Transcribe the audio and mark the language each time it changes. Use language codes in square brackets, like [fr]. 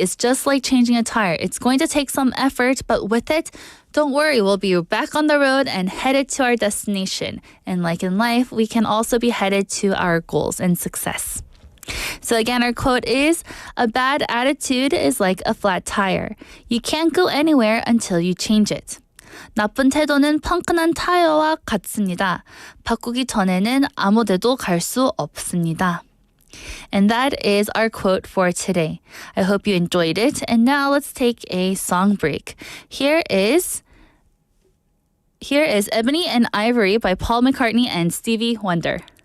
[en] It's just like changing a tire. It's going to take some effort, but with it, don't worry, we'll be back on the road and headed to our destination. And like in life, we can also be headed to our goals and success. So again, our quote is, a bad attitude is like a flat tire. You can't go anywhere until you change it. [ko] 나쁜 태도는 펑크난 타이어와 같습니다. 바꾸기 전에는 아무 데도 갈 수 없습니다. [en] And that is our quote for today. I hope you enjoyed it. And now let's take a song break. Here is Ebony and Ivory by Paul McCartney and Stevie Wonder.